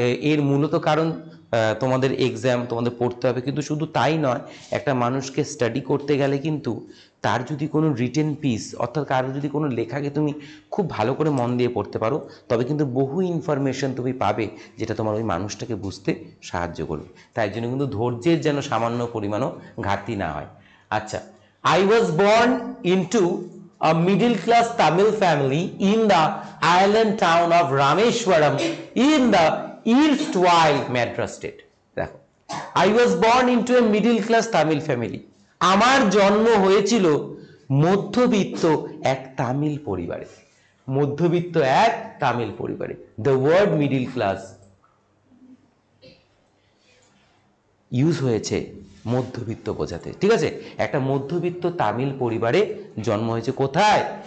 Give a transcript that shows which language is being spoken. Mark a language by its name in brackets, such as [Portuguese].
[Bangla] এর মূলত কারণ তোমাদের এক্সাম, তোমাদের পড়তে হবে, কিন্তু শুধু তাই নয়, একটা মানুষকে স্টাডি করতে গেলে কিন্তু তার যদি কোনো রিটেন পিস, অর্থাৎ কারো যদি কোনো লেখাকে তুমি খুব ভালো করে মন দিয়ে পড়তে পারো, তবে কিন্তু বহু ইনফরমেশন তুমি পাবে, যেটা তোমার ওই মানুষটাকে বুঝতে সাহায্য করবে। তাই জন্য কিন্তু ধৈর্যের যেন সামান্য পরিমাণও ঘাটতি না হয়। [English] আচ্ছা, I was born into a middle class Tamil family in the island town of Rameshwaram in the erstwhile Madras state. দেখো, I was born into a middle class Tamil family. [Bangla] আমার জন্ম হয়েছিল মধ্যবিত্ত এক তামিল পরিবারে। মধ্যবিত্ত এক তামিল পরিবারে। [English] The word middle class [Bangla] use হয়েছে মধ্যবিত্ত বোঝাতে। ঠিক আছে, একটা মধ্যবিত্ত তামিল পরিবারে জন্ম হয়েছে। কোথায়?